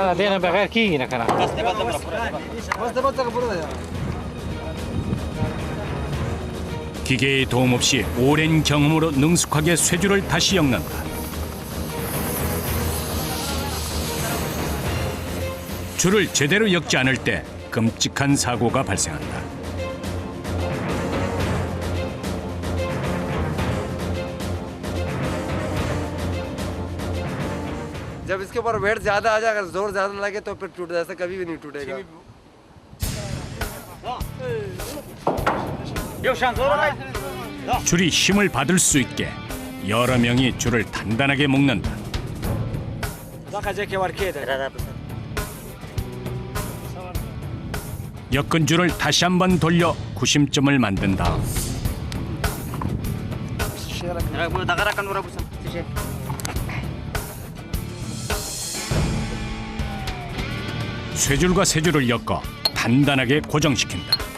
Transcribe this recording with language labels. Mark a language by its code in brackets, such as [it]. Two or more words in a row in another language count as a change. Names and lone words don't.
[ko] 기계의 도움 없이 오랜 경험으로 능숙하게 쇠줄을 다시 엮는다. 줄을 제대로 엮지 않을 때 끔찍한 사고가 발생한다. [ur] جب اسکے اوپر ویٹ زیادہ آ جائے اگر زور زیادہ لگے تو پھر ٹوٹ ایسا کبھی بھی نہیں ٹوٹے گا [ko] 줄이 힘을 받을 수 있게 여러 명이 줄을 단단하게 묶는다. 엮은 줄을 다시 한번 돌려 구심점을 만든 다음 쇠줄과 쇠줄을 엮어 단단하게 고정시킨다.